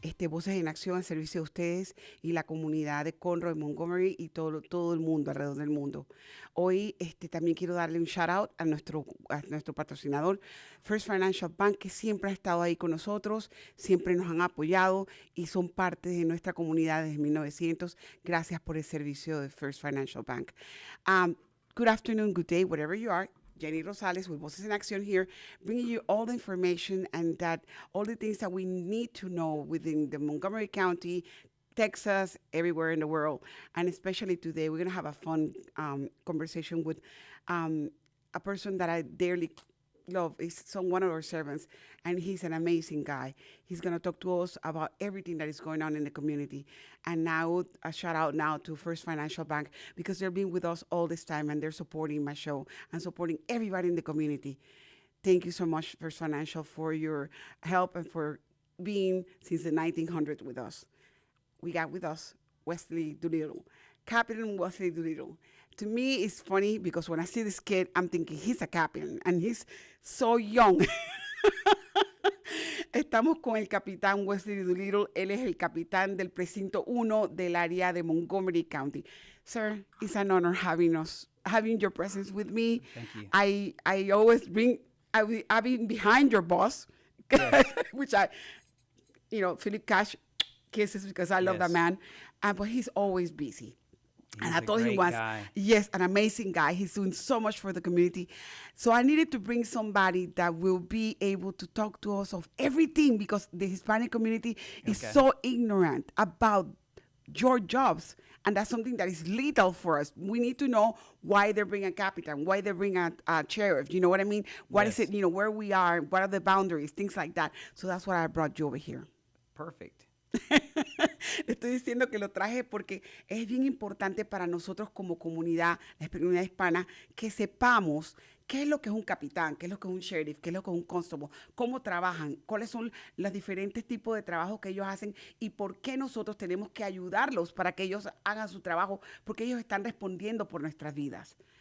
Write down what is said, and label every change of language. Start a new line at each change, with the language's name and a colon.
Spanish: Voces en Acción al servicio de ustedes y la comunidad de Conroe, Montgomery y todo el mundo, alrededor del mundo. Hoy también quiero darle un shout out a nuestro patrocinador, First Financial Bank, que siempre ha estado ahí con nosotros, siempre nos han apoyado y son parte de nuestra comunidad desde 1900. Gracias por el servicio de First Financial Bank.
English: Good afternoon, good day, wherever you are. Jenny Rosales with Voces in Action here, bringing you all the information and all the things that we need to know within the Montgomery County, Texas, everywhere in the world. And especially today, we're going to have a fun conversation with a person that I dearly love. He's one of our servants, and he's an amazing guy. He's going to talk to us about everything that is going on in the community. And now, a shout out now to First Financial Bank, because they've been with us all this time, and they're supporting my show and supporting everybody in the community. Thank you so much, First Financial, for your help and for being since the 1900s with us. We got with us Westley Doolittle, Captain Westley Doolittle. To me, it's funny because when I see this kid, I'm thinking he's a captain and he's so young.
Spanish: Estamos con el capitán Westley Doolittle. Él es el capitán del Precinto 1 del área de Montgomery County.
English: Sir, it's an honor having your presence with me. Thank you. I always I've been behind your boss, yes. Which Philip Cash kisses because I love that man. But he's always busy. And I thought he was, yes, an amazing guy. He's doing so much for the community. So I needed to bring somebody that will be able to talk to us of everything, because the Hispanic community is so ignorant about your jobs. And that's something that is lethal for us. We need to know why they bring a captain, why they bring a sheriff. You know what I mean? What is it, where we are, what are the boundaries, things like that. So that's why I brought you over here. Perfect.
Spanish: Le estoy diciendo que lo traje porque es bien importante para nosotros como comunidad, la comunidad hispana, que sepamos qué es lo que es un capitán, qué es lo que es un sheriff, qué es lo que es un constable, cómo trabajan, cuáles son los diferentes tipos de trabajo que ellos hacen y por qué nosotros tenemos que ayudarlos para que ellos hagan su trabajo, porque ellos están respondiendo por nuestras vidas.